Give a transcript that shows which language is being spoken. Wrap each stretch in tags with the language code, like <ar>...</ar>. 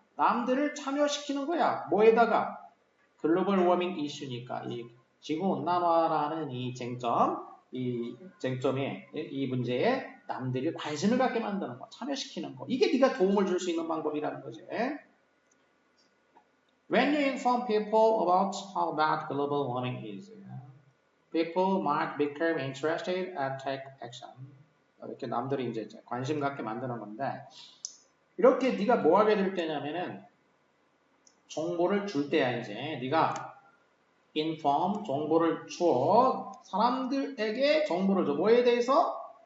<ko>남들을 참여시키는 거야. 뭐에다가? 글로벌 워밍 이슈니까 이 지구온난화라는 이 쟁점, 이 쟁점에 이 문제에 남들이 관심을 갖게 만드는 거, 참여시키는 거. 이게 네가 도움을 줄 수 있는 방법이라는 거지.</ko> <en>When you inform people about how bad global warming is, people might become interested and take action.</en> <ko>이렇게 남들이 이제 관심 갖게 만드는 건데 이렇게 네가 뭐 하게 될 때냐면은 정보를 줄 때야 이제 네가 inform 정보를 주어 사람들에게 정보를 줘. 뭐에 대해서?</ko>